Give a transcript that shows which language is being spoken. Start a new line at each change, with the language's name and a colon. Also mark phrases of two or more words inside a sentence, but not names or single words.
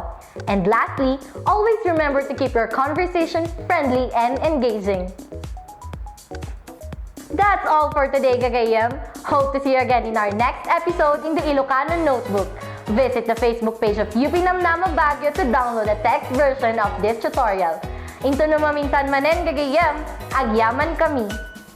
English: And lastly, always remember to keep your conversation friendly and engaging. That's all for today, gagayem. Hope to see you again in our next episode in the Ilocano Notebook. Visit the Facebook page of UP Namnama Baguio to download the text version of this tutorial.
Iloko: Into no maminsan manen, gagayem, agyaman kami.